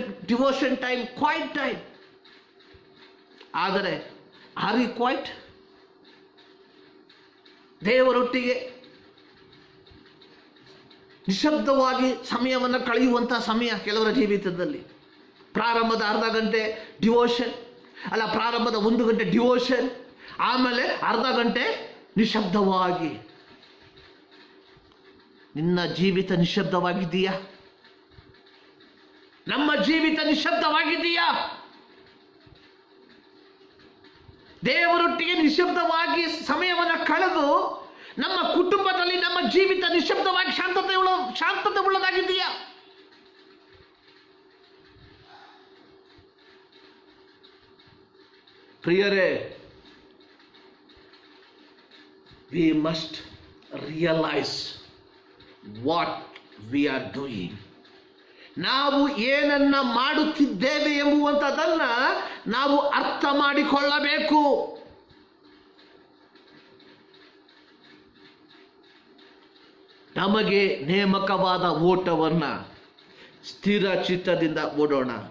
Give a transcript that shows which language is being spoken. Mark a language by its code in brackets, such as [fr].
[en] Devotion time, quiet time. ಆದರೆ are you quiet? [kn] ದೇವರೊಟ್ಟಿಗೆ ನಿಶಬ್ದವಾಗಿ ಸಮಯವನ್ನು ಕಳೆಯುವಂಥ ಸಮಯ ಕೆಲವರ ಜೀವಿತದಲ್ಲಿ. ಪ್ರಾರಂಭದ ಅರ್ಧ ಗಂಟೆ ಡಿವೋಷನ್, ಪ್ರಾರಂಭದ 1 ಗಂಟೆ ಡಿವೋಷನ್, ಆಮೇಲೆ ಅರ್ಧ ಗಂಟೆ ನಿಶಬ್ದವಾಗಿ. ನಿನ್ನ ಜೀವಿತ ನಿಶಬ್ದವಾಗಿದೆಯಾ? ನಮ್ಮ ಜೀವಿತ ನಿಶಬ್ದವಾಗಿದೆಯಾ? ದೇವರೊಟ್ಟಿಗೆ ನಿಶಬ್ದವಾಗಿ ಸಮಯವನ್ನು ಕಳೆದು ನಮ್ಮ ಕುಟುಂಬದಲ್ಲಿ ನಮ್ಮ ಜೀವಿತ ನಿಶಬ್ದವಾಗಿ ಶಾಂತತೆ ಉಳ್ಳದಾಗಿದೆಯಾ? [en] ಪ್ರಿಯರೇ, we must realize what we are doing. [kn] ನಾವು ಏನನ್ನ ಮಾಡುತ್ತಿದ್ದೇವೆ ಎಂಬುವಂಥದ್ದನ್ನ ನಾವು ಅರ್ಥ ಮಾಡಿಕೊಳ್ಳಬೇಕು. ನಮಗೆ ನೇಮಕವಾದ ಓಟವನ್ನ ಸ್ಥಿರ ಚಿತ್ತದಿಂದ ಓಡೋಣ.